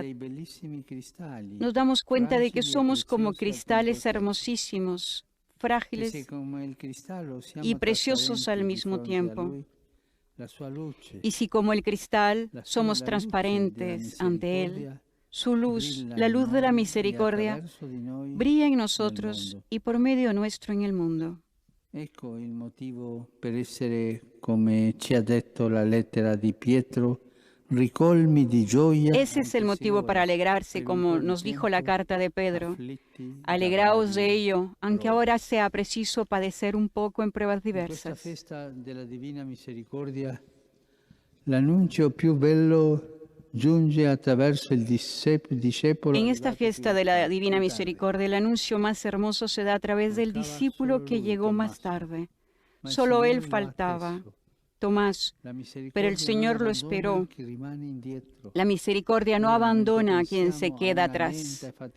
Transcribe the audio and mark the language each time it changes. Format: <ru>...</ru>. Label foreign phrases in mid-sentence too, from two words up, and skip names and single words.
<es>Nos damos cuenta de que somos como cristales hermosísimos, frágiles y preciosos al mismo tiempo. Y si como el cristal somos transparentes ante Él, su luz, la luz de la misericordia, brilla en nosotros y por medio nuestro en el mundo.</es> <it>Ecco il motivo per essere, come ci ha detto la lettera di Pietro, ricolmi di gioia.</it> <es>Ese es el motivo para alegrarse, como nos dijo la carta de Pedro. Alegraos de ello, aunque ahora sea preciso padecer un poco en pruebas diversas. Esta fiesta</es> <it>della Divina Misericordia, l'annuncio più bello giunge attraverso il discepolo.</it> <es>En esta fiesta de la Divina Misericordia, el anuncio más hermoso se da a través del discípulo que llegó más tarde. Solo él faltaba, Tomás, pero el Señor lo esperó. La misericordia no abandona a quien se queda atrás.</es>